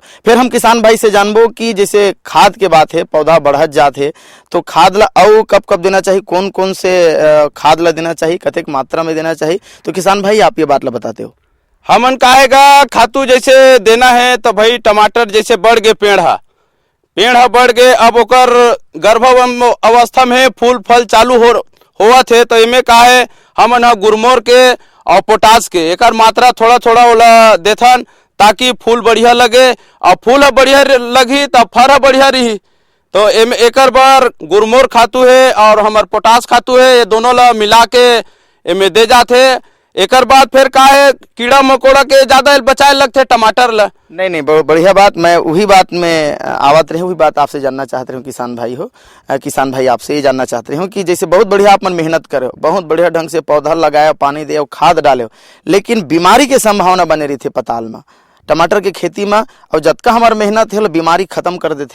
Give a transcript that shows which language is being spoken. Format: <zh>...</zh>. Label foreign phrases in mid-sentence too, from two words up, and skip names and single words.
<hne>फिर हम किसान भाई से जानबो कि जैसे खाद के बात है, पौधा बढ़त जात है तो खाद ला और कब कब देना चाहिए, कौन कौन से खाद ला देना चाहिए, कतेक मात्रा में देना चाहिए, तो किसान भाई आप ये बात ला बताते हो। हमन कहेगा खातू जैसे देना है तो भाई टमाटर जैसे बढ़ गए, पेड़ बढ़ गए, अब ओकर गर्भ अवस्था में फूल फल चालू होवा थे तो इमे का है हमन गुरमोर के और पोटास के एकर मात्रा थोड़ा थोड़ा ओला देथन ताकि फूल बढ़िया लगे और फूल बढ़िया लगी तब फर बढ़िया रही। तो एकर बार गुरमोर खातू है और हमार पोटास खातू है, ये दोनों ला मिला के एमे दे जाते। एकर बाद फिर का है कीड़ा मकोड़ा के ज्यादा बचाए लगते टमाटर ला। नहीं बहुत बढ़िया बात, मैं वही बात में आवत रहे, वही बात आपसे जानना चाहते हूँ किसान भाई हो। किसान भाई आपसे ये जानना चाहते हूँ कि जैसे बहुत बढ़िया आप मन मेहनत करे, बहुत बढ़िया ढंग से पौधा लगाया, पानी दे खाद डाले, लेकिन बीमारी के संभावना बने रही थे पताल में टमाटर के खेती में और जतका हमार मेहनत है बीमारी खत्म कर देते।</hne>